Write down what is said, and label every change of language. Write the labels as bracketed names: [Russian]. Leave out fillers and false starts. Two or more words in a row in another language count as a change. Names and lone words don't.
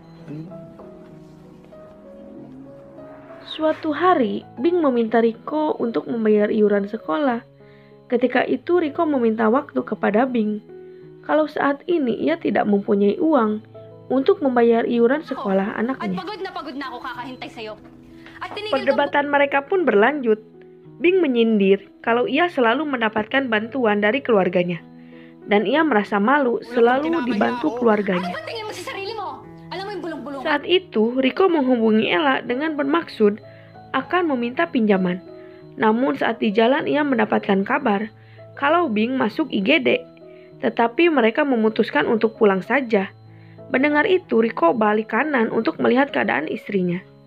[Indonesian] Suatu hari, Bing meminta Rico untuk membayar iuran sekolah. Ketika itu Rico meminta waktu kepada Bing. Kalau saat ini ia tidak mempunyai uang untuk membayar iuran sekolah [Filipino] At [Indonesian] anaknya. [Filipino] pagod na ako kakahintay sa'yo. At tinigil ko [Indonesian] Perdebatan mereka pun berlanjut. Bing menyindir kalau ia selalu mendapatkan bantuan dari keluarganya. Dan ia merasa malu selalu dibantu [Filipino] Ano [Indonesian] keluarganya. [Filipino] ba tingin mo sa sarili mo? Alam mo yung bulong-bulong. [Indonesian] Saat itu, Rico menghubungi Ella dengan bermaksud akan meminta pinjaman. Namun saat di jalan ia mendapatkan kabar kalau Bing masuk IGD. Tetapi mereka memutuskan untuk pulang saja. Mendengar itu, Rico balik kanan untuk melihat keadaan istrinya.